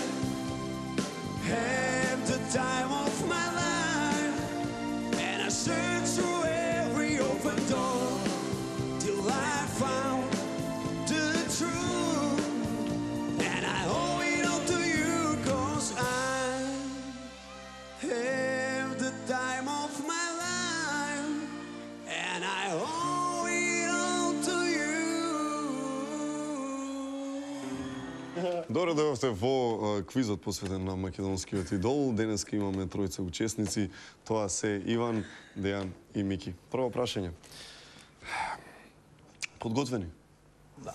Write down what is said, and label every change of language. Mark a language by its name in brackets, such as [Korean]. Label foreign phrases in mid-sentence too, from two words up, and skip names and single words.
[English] had the time of my life, and I searched through every open door till I found the truth, and I owe it all to you, 'cause I have the time of my life, and I owe it all to you. [Macedonian] Добре дојдовте во квизот посветен на македонскиот идол. Денеска имаме тројца учесници. Тоа се Иван, Дејан и Мики. Прво прашање. Подготвени? Да.